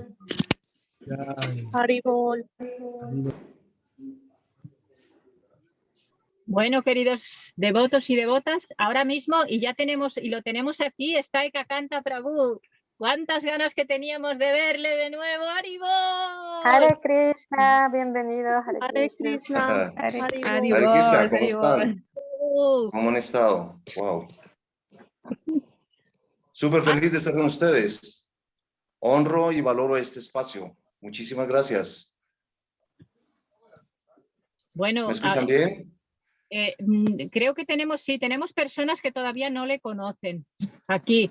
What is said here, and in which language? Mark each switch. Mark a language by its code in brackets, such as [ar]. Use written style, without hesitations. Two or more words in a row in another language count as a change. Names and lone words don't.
[es] Haribol. Bueno, queridos devotos y devotas, ahora mismo, y lo tenemos aquí, está Ekakanta Prabhu. ¿Cuántas ganas que teníamos de verle de nuevo? ¡Haribol! Hare Krishna, bienvenido. Hare Krishna. Hare Krishna, ¿cómo están? ¿Cómo han estado? Wow. Súper feliz de estar con ustedes. Honro y valoro este espacio. Muchísimas gracias. Bueno, ¿me escuchan bien? Creo que tenemos personas que todavía no le conocen aquí.